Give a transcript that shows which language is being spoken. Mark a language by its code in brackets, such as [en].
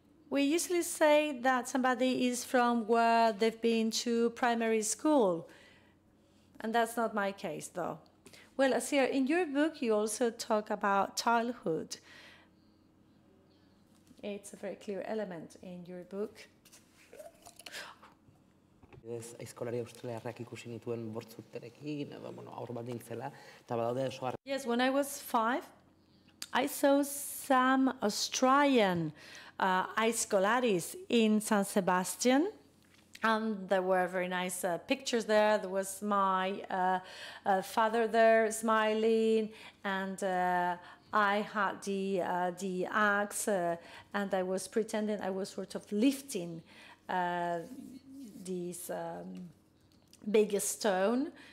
[en] We usually say that somebody is from where they've been to primary school, and that's not my case, though. Well, Hasier, in your book, you also talk about childhood. It's a very clear element in your book. [eu] Aizkolari australiarrak ikusi nituen bortzurterekin, aur bat nintzela, eta badaude oso [en] Yes, when I was 5, I saw some Australian aizkolaris in San Sebastian, and there were very nice pictures there. There was my father there smiling, and I had the axe, and I was pretending I was sort of lifting this big stone.